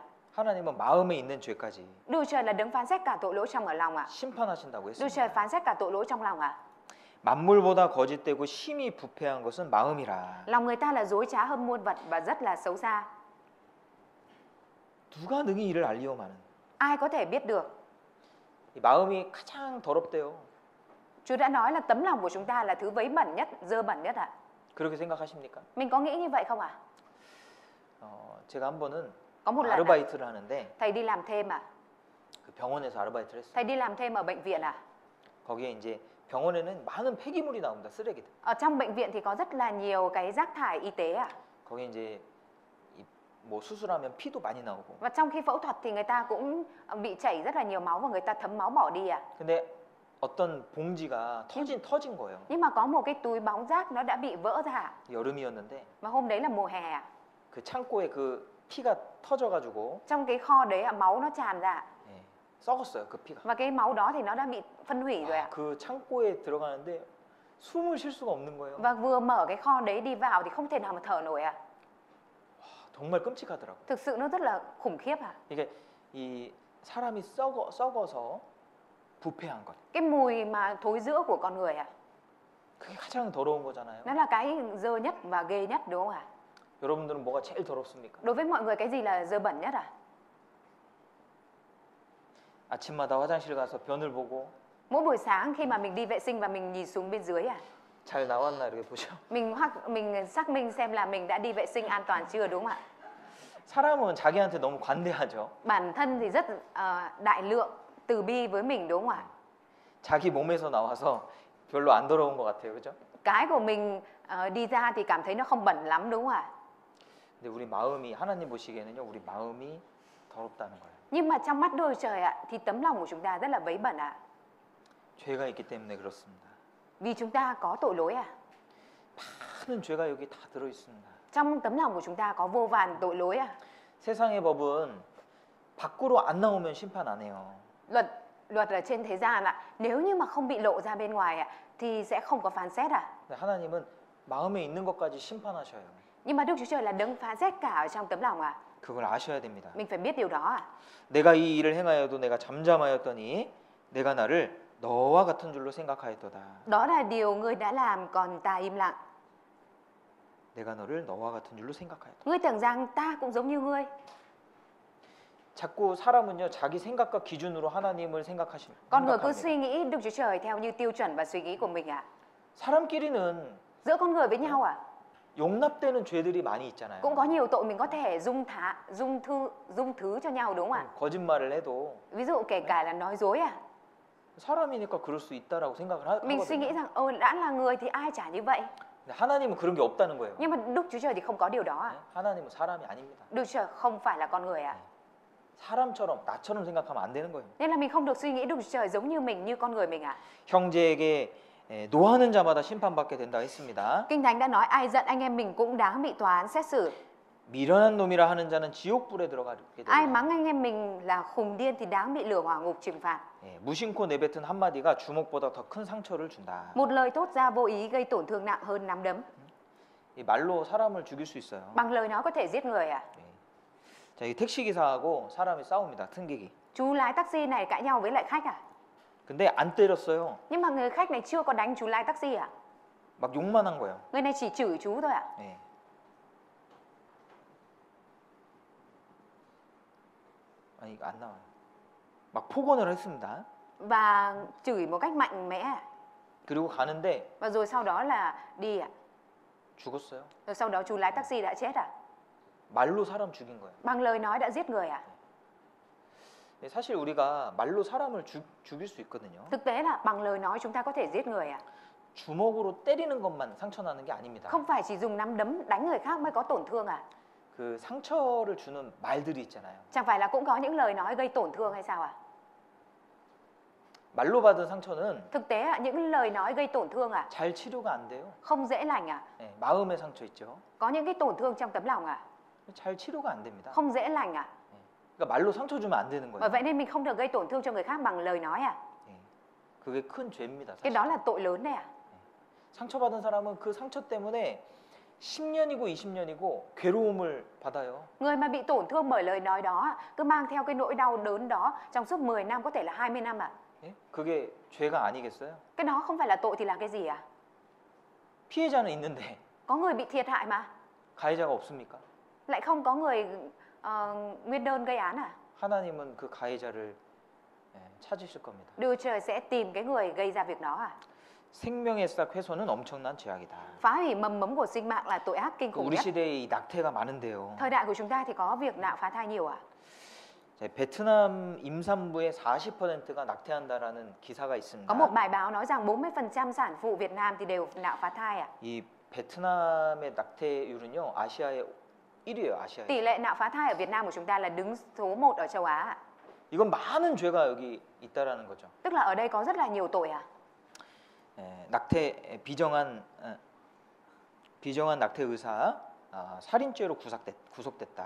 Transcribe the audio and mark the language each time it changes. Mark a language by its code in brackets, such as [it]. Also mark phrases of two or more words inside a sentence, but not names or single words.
[ko] 하나님은 마음에 있는 죄까지 [vi] Đức Trời là đấng phán xét cả tội lỗi trong ở lòng à. [ko] 심판하신다고 [vi] Đức Trời [ko] 했습니다. [vi] phán xét cả tội lỗi trong lòng à. [ko] 만물보다 거짓되고 심히 부패한 것은 마음이라. [vi] Lòng người ta là dối trá hơn muôn vật và rất là xấu xa. [ko] 누가 능히 이를 알리오마는. [vi] Ai có thể biết được. [ko] 이 마음이 가장 더럽대요. [vi] Chúa đã nói là tấm lòng của chúng ta là thứ vấy bẩn nhất, dơ bẩn nhất ạ. [ko] 그렇게 생각하십니까? [vi] Mình có nghĩ như vậy không ạ? [ko] 제가 한 번은 [vi] Có một lần ạ, [ko] 아르바이트를 하는데 [vi] thầy đi làm thêm à? [ko] 그 병원에서 아르바이트를 했어요. [vi] Thầy đi làm thêm ở bệnh viện à? [ko] 거기에 이제 병원에는 많은 폐기물이 나옵니다. 쓰레기들. [vi] Ở trong bệnh viện thì có rất là nhiều cái rác thải y tế à? [ko] 거기 이제 뭐 수술하면 피도 많이 나오고. [vi] Và trong khi phẫu thuật thì người ta cũng bị chảy rất là nhiều máu và người ta thấm máu bỏ đi à? [ko] 근데 어떤 봉지가 터진 거예요. [vi] Nhưng mà có một cái túi bóng rác nó đã bị vỡ ra. [ko] 여름이었는데 [vi] Và hôm đấy là mùa hè à? [ko] 그 창고에 그 피가 터져가지고 [vi] Trong cái kho đấy máu nó tràn ra. [ko] 예, 썩었어요. 그 피가. [vi] Và cái máu đó thì nó đã bị phân hủy rồi ạ. [ko] 그 창고에 들어가는데 숨을 쉴 수가 없는 거예요. [vi] Và vừa mở cái kho đấy đi vào thì không thể nào mà thở nổi ạ. [ko] 정말 끔찍하더라고요. [vi] Thực sự nó rất là khủng khiếp ạ. [ko] 이게 이 사람이 썩어서 부패한 것. [vi] Cái mùi mà thối rữa của con người ạ. [ko] 그게 가장 더러운 거잖아요. [vi] Nó là cái dơ nhất và ghê nhất đúng không ạ? [ko] 여러분들은 뭐가 제일 더럽습니까? [vi] Đối với mọi người cái gì là dơ bẩn nhất ạ? [ko] 아침마다 화장실 가서 변을 보고 [vi] Mỗi buổi sáng khi mà mình đi vệ sinh và mình nhìn xuống bên dưới à? [ko] 잘 나왔나 이렇게 보죠. [vi] Mình xác minh xem là mình đã đi vệ sinh an toàn chưa đúng không ạ? [ko] 사람은 자기한테 너무 관대하죠. [vi] Bản thân thì rất đại lượng, từ bi với mình đúng không ạ? [ko] 자기 몸에서 나와서 별로 안 더러운 것 같아요, 그죠? [vi] Cái của mình đi ra thì cảm thấy nó không bẩn lắm đúng không ạ? [ko] 근데 우리 마음이 하나님 보시기에는요, 우리 마음이 더럽다는 거예요. [vi] Nhưng mà trong mắt Đức Chúa Trời ạ, thì tấm lòng của chúng ta rất là vấy bẩn ạ. [ko] 죄가 있기 때문에 그렇습니다. [vi] Vì chúng ta có tội lỗi à? [ko] 많은 죄가 여기 다 들어 있습니다. [vi] Trong tấm lòng của chúng ta có vô vàn tội lỗi à? [ko] 세상의 법은 밖으로 안 나오면 심판 안 해요. [vi] Luật ở trên thế gian ạ, nếu như mà không bị lộ ra bên ngoài ạ, thì sẽ không có phán xét à? [ko] 근데 하나님은 마음에 있는 것까지 심판하셔요. [vi] Nhưng mà Đức Chúa Trời là đấng phán xét cả ở trong tấm lòng à? [ko] 그걸 아셔야 됩니다. [vi] Mình phải biết điều đó à? [ko] 내가 이 일을 행하여도 내가 잠잠하였더니 내가 나를 너와 같은 줄로 생각하였도다. [vi] Đó là điều ngươi đã làm còn ta im lặng. [ko] 내가 너를 너와 같은 줄로 생각하였다. [vi] Ngươi tưởng rằng ta cũng giống như ngươi. [ko] 자꾸 사람은요 자기 생각과 기준으로 하나님을 [vi] Con người cứ [ko] 생각합니다. [vi] suy nghĩ Đức Chúa Trời theo như tiêu chuẩn và suy nghĩ của mình à? [ko] 사람끼리는 [vi] Giữa con người với nhau à? [ko] 용납되는 죄들이 많이 있잖아요. [vi] Cũng có nhiều tội mình có thể dung thứ cho nhau đúng không ạ? [ko] 거짓말을 해도 [vi] Ví dụ kể cả là nói dối à? [ko] 사람이니까 그럴 수 있다라고 생각을 [vi] Mình suy nghĩ [ko] 하거든요. [vi] rằng đã là người thì ai chả như vậy. [ko] 근데 하나님은 그런 게 없다는 거예요. [vi] Nhưng mà Đức Chúa Trời thì không có điều đó à? [ko] 네? 하나님은 사람이 아닙니다. [vi] Đức Chúa Trời không phải là con người à? [ko] 사람처럼 나처럼 생각하면 안 되는 거예요. [vi] Nên là mình không được suy nghĩ Đức Chúa Trời giống như mình, như con người mình à? [ko] 형제에게 노하는 자마다 심판받게 된다 했습니다. [vi] Kinh Thánh đã nói ai giận anh em mình cũng đáng bị tòa án xét xử. [ko] 미련한 놈이라 하는 자는 지옥불에 들어가게 [vi] Ai [ko] 된다. [vi] mắng anh em mình là khùng điên thì đáng bị lửa hỏa ngục trừng phạt. [ko] 무심코 내뱉은 한마디가 주먹보다 더 큰 상처를 준다. [vi] Một lời thốt ra vô ý gây tổn thương nặng hơn nắm đấm. [ko] 이 말로 사람을 죽일 수 있어요. [vi] Bằng lời nói có thể giết người à? [ko] 자, 이 택시기사하고 사람이 싸웁니다. 승객이. [vi] Chú lái taxi này cãi nhau với lại khách à? [ko] 근데 안 때렸어요. [vi] Nhưng mà người khách này chưa có đánh chú lái taxi à? [ko] 막 욕만 한 거예요. [vi] Người này chỉ chửi chú thôi ạ. [ko] 예. 아니 이거 안 나와요. 막 폭언을 했습니다. [vi] Và chửi một cách mạnh mẽ à? [ko] 그리고 가는데 [vi] Và rồi sau đó là đi à? [ko] 죽었어요. [vi] Rồi sau đó chú lái taxi đã chết à? [ko] 말로 사람 죽인 거예요. [vi] Bằng lời nói đã giết người à? [ko] 사실 우리가 말로 사람을 죽일 수 있거든요. [vi] Thực tế là bằng lời nói chúng ta có thể giết người à? [ko] 주먹으로 때리는 것만 상처 나는 게 아닙니다. [vi] Không phải chỉ dùng nắm đấm đánh người khác mới có tổn thương à? [ko] 그 상처를 주는 말들이 있잖아요. [vi] Chẳng phải là cũng có những lời nói gây tổn thương hay sao à? [ko] 말로 받은 상처는 [vi] Thực tế ạ, những lời nói gây tổn thương à? [ko] 잘 치료가 안 돼요. [vi] Không dễ lành à? [ko] 네, 마음의 상처 있죠. [vi] Có những cái tổn thương trong tấm lòng à? [ko] 잘 치료가 안 됩니다. [vi] Không dễ lành à? [ko] 그러니까 말로 상처 주면 안 되는 [vi] Bởi [ko] 거예요. [vi] vậy nên mình không được gây tổn thương cho người khác bằng lời nói à? [ko] 네. 그게 큰 죄입니다. [vi] Cái [ko] 사실. [vi] đó là tội lớn đấy à? [ko] 상처받은 사람은 그 상처 때문에 10년이고 20년이고 괴로움을 받아요. [vi] Người mà bị tổn thương bởi lời nói đó cứ mang theo cái nỗi đau đớn đó trong suốt 10 năm, có thể là 20 năm à? [ko] 예? 그게 죄가 아니겠어요? [vi] Cái đó không phải là tội thì là cái gì à? [ko] 피해자는 있는데 [vi] Có người bị thiệt hại mà, [ko] 가해자가 없습니까? [vi] lại không có người nguyên đơn gây án à? [ko] 하나님은 그 가해자를 찾으실 겁니다. [vi] Đức Trời sẽ tìm cái người gây ra việc đó à? [ko] 생명의 싹 훼손은 엄청난 죄악이다. [vi] Phá hủy mầm mống của sinh mạng là tội ác kinh khủng [ko] 우리 [vi] nhất. [ko] 시대에 이 낙태가 많은데요. [vi] Thời đại của chúng ta thì có việc nạo phá thai nhiều à? [ko] 베트남 임산부의 40%가 낙태한다라는 기사가 있습니다. [vi] Có một bài báo nói rằng 40% sản phụ Việt Nam thì đều nạo phá thai à? [ko] 이 베트남의 낙태율은요 아시아의 1위예요. 아시아에. [vi] Tỷ lệ nạo phá thai ở Việt Nam của chúng ta là đứng số 1 ở châu Á à? [ko] 이건 많은 죄가 여기 있다라는 거죠. [vi] Tức là ở đây có rất là nhiều tội à? [ko] 낙태 비정한 낙태 의사 살인죄로 구속됐다.